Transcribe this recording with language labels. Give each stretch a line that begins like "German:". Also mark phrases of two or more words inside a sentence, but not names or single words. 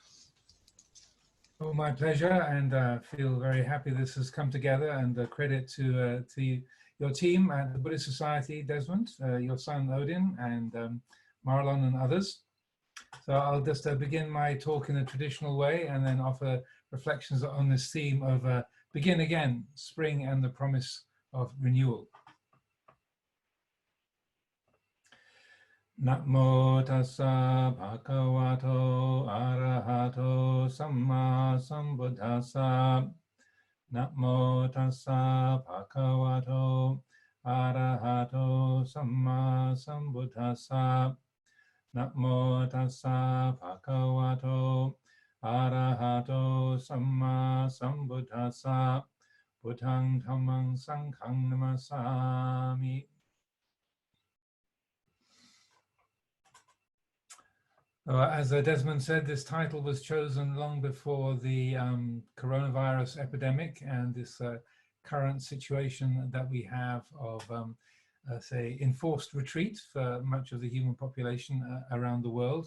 English: Oh, my pleasure, and feel very happy this has come together, and credit to your team at the Buddhist Society, Desmond, your son Odin, and Marlon and others. So I'll just begin my talk in a traditional way and then offer reflections on this theme of begin again, spring and the promise of renewal.
Pali: Namo tassa bhagavato arahato samma sambuddhassa. Namo tassa bhagavato arahato samma sambuddhassa. Namo tassa bhagavato arahato samma sambuddhassa. Buddhang dhammang sanghang namasami.
English: As Desmond said, this title was chosen long before the coronavirus epidemic and this current situation that we have of, say, enforced retreat for much of the human population around the world.